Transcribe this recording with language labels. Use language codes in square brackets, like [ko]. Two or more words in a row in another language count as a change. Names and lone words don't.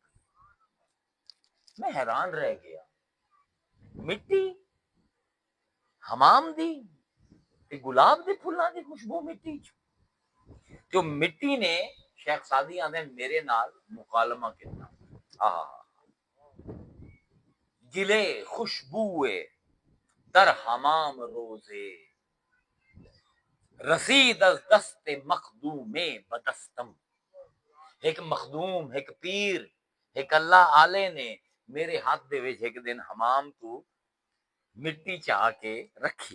[pa] ਮੈਂ ਹੈਰਾਨ ਰਹਿ ਗਿਆ, ਮਿੱਟੀ ਹਮਾਮ ਦੀ ਤੇ ਗੁਲਾਬ ਦੇ ਫੁੱਲਾਂ ਦੀ ਖੁਸ਼ਬੂ ਮਿੱਟੀ ਚ। ਜੋ ਮਿੱਟੀ ਨੇ ਸ਼ੇਖ ਸਾਦੀ ਆਂਦੇ ਮੇਰੇ ਨਾਲ ਮੁਕਾਲਮਾ ਕੀਤਾ। [fa] گلی خوشبوی در حمام روزی رسید دست مخدومی بدستم. [pa] ਇਕ ਮਖਦੂਮ, ਇਕ ਪੀਰ, ਇਕ ਅੱਲਾਹ ਆਲੇ ਨੇ ਮੇਰੇ ਹੱਥ ਦੇ ਵਿਚ ਇਕ ਦਿਨ ਹਮਾਮ ਤੂ ਮਿੱਟੀ ਚਾਹ ਕੇ ਰੱਖੀ।